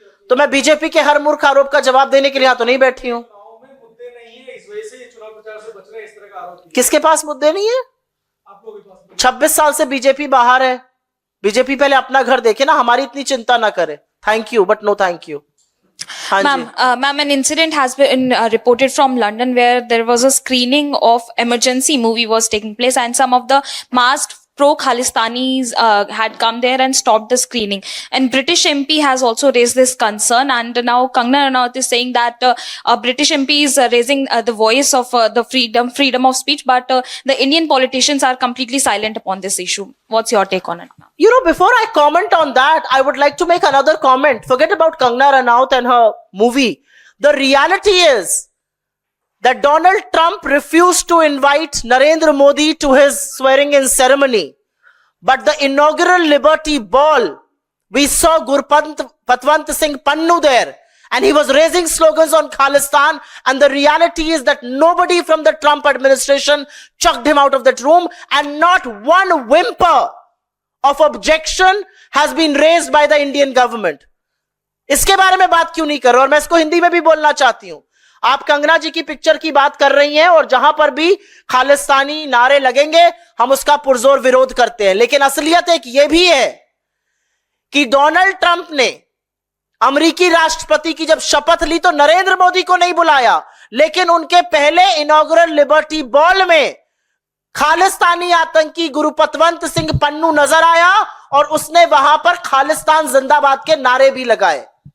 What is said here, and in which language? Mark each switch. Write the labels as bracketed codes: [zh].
[hi] तो मैं बीजेपी के हर मूर्ख आरोप का जवाब देने के लिए तो नहीं बैठी हूं। मुद्दे नहीं है, इस वजह से ये चुनाव प्रचार से बच रहे हैं, इस तरह का आरोप। किसके पास मुद्दे नहीं है? आप लोगों के पास 26 साल से बीजेपी बाहर है। बीजेपी पहले अपना घर देखे ना, हमारी इतनी चिंता ना करे। [en] Thank you but no thank you. Ma'am, an incident has been reported from London where there was a screening of emergency movie was taking place, and some of the masked pro-Khalistanis had come there and stopped the screening. And British MP has also raised this concern, and now Kangana Ranaut is saying that British MP is raising the voice of the freedom of speech, but the Indian politicians are completely silent upon this issue. What's your take on it now? You know, before I comment on that, I would like to make another comment. Forget about Kangana Ranaut and her movie. The reality is that Donald Trump refused to invite Narendra Modi to his swearing-in ceremony. But the inaugural Liberty Ball, we saw Gurpatwant Singh Pannu there, and he was raising slogans on Khalistan, and the reality is that nobody from the Trump administration chucked him out of that room, and not one whimper of objection has been raised by the Indian government. [hi] इसके बारे में बात क्यों नहीं कर रहे? और मैं इसको हिंदी में भी बोलना चाहती हूं। आप कंगना जी की पिक्चर की बात कर रही हैं और जहां पर भी खालिस्तानी नारे लगेंगे हम उसका पुरजोर विरोध करते हैं, लेकिन असलियत एक यह भी है कि डोनाल्ड ट्रंप ने अमेरिकी राष्ट्रपति की जब शपथ ली तो नरेंद्र मोदी को नहीं बुलाया, लेकिन उनके पहले इनॉग्रल लिबर्टी बॉल में खालिस्तानी आतंकी गुरुपतवंत सिंह पन्नू नजर आया और उसने वहां पर खालिस्तान जिंदाबाद के नारे भी लगाए।